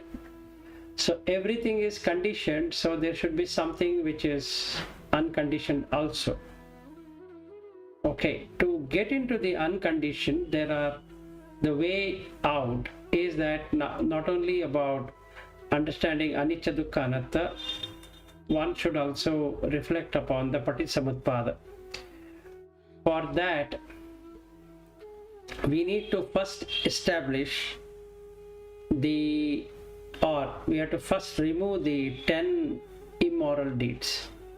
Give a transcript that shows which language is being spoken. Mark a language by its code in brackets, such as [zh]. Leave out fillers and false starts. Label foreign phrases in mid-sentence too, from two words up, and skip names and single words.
[en] So everything is conditioned, so there should be something which is unconditioned also. Okay, to get into the unconditioned, the way out is that not only about understanding [pi] anicca dukkha anatta, [en] one should also reflect upon the patisamutpada. For that, we need to first establish we have to first remove the 10 immoral deeds.